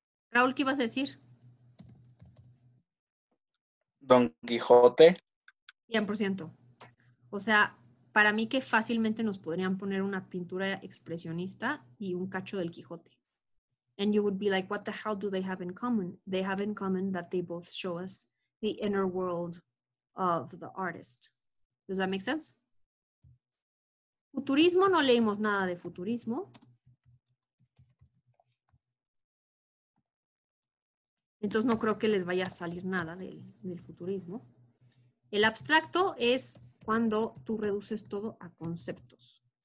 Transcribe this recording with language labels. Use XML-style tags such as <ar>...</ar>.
<es>Raúl, ¿qué ibas a decir? Don Quijote. 100%. O sea, para mí que fácilmente nos podrían poner una pintura expresionista y un cacho del Quijote.</es> <en>And you would be like, what the hell do they have in common? They have in common that they both show us the inner world of the artist. Does that make sense?</en> <es>Futurismo, no leímos nada de futurismo. Entonces no creo que les vaya a salir nada del futurismo. El abstracto es cuando tú reduces todo a conceptos.</es>